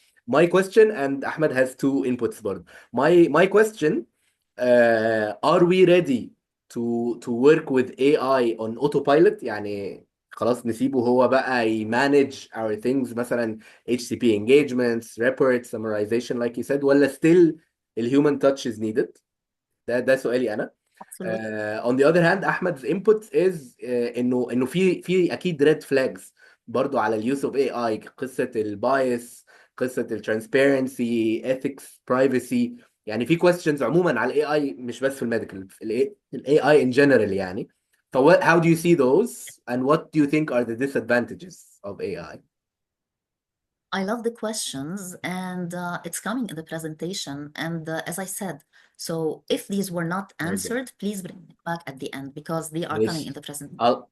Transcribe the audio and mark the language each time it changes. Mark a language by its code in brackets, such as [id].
[en] My question, and Ahmed has 2 inputs برضو. My question, are we ready to work with AI on autopilot؟ [ar] يعني خلاص نسيبه هو بقى [en] manage our things، مثلا HCP engagements, reports, summarization like you said، ولا still الhuman touch is needed؟ [ar] ده سؤالي انا. [en] Absolutely. On the other hand Ahmed's input is [ar] انه في اكيد [en] red flags [ar] برضو على اليوز [en] of AI. [ar] قصة البايس، قصة الترانسبيرنسي، [en] ethics، privacy. [ar] يعني في questions عموما على AI، مش بس في الميديكال، ال AI [en] in general [ar] يعني. [en] ف how do you see those and what do you think are the disadvantages of AI؟ I love the questions, and it's coming in the presentation. And as I said, so if these were not Very good. answered, please bring it back at the end because they are coming in the presentation.